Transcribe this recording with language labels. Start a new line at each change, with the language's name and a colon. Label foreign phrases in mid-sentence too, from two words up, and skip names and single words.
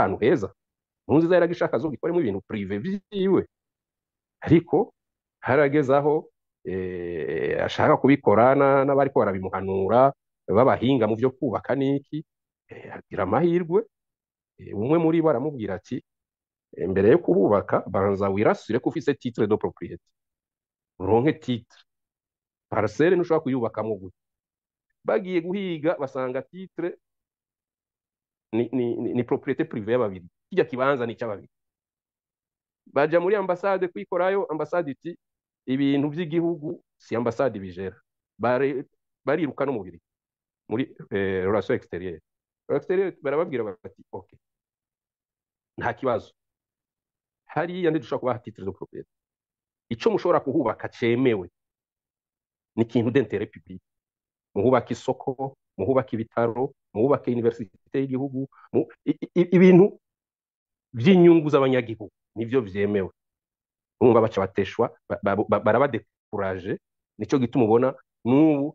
Rundi: ahantu heza Nkurunziza yaragishaka zo gikoremo ibintu privé vyiwe ariko haragezaho ashaka kubikorana n'abari ko barabimuhanura babahinga mu byo kubaka niki agira amahirwe umwe muri bo aramubwira ati mbere yo kuhubaka banza wirasire ko ufise
French: titre de propriété
Rundi: uronke
French: titre parcelle
Rundi: ntushobora kuyubakamo gute bagiye guhiga basanga titre ni
French: propriété privée
Rundi: y'ababiri kijya kibanza ni cy'ababiri baja muri ambassade kwikorayo ambassade iti ibintu by'igihugu si ambassade bijera bariruka no mubiri muri
French: relation extérieure
Rundi: barababwira bati okay nta kibazo hariya dushobora kubaha
French: titre de propriété
Rundi: ico mushobora kuhubaka cemewe ni ikintu
French: d'intérêt public
Rundi: muhubaka isoko muhubaka ibitaro muhubaka université y'igihugu ibintu by'inyungu z'abanyagihugu nivyo vyemewe urumva baca bateshwa barabadekuraje nico gituma ubona n'ubu